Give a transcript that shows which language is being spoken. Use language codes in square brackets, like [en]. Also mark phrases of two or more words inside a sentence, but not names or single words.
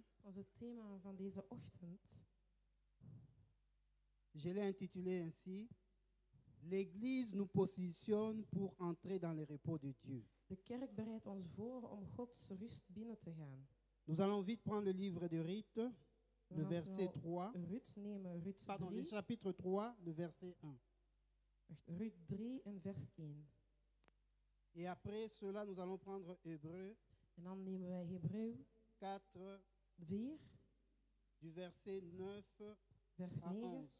[nl] Onze thema van deze ochtend, [fr] je l'ai intitulé ainsi: L'Église nous positionne pour entrer dans le repos de Dieu. [nl] de kerk bereidt ons voor om Gods rust binnen te gaan. [fr] Nous allons vite prendre le livre de Ruth, [nl] We [fr] le [nl] gaan [fr] verset [nl] snel [fr] 3. [nl] Ruth nemen, Ruth [fr] Pardon, le 3, chapitre 3, le verset 1. [nl] Ruth 3 en vers 1. [fr] Et après cela, nous allons prendre Hébreu [nl] En dan nemen wij Hebreeën 4, [fr] 4, du verset 9 [nl] vers [fr] à [nl] 9 [fr] 11.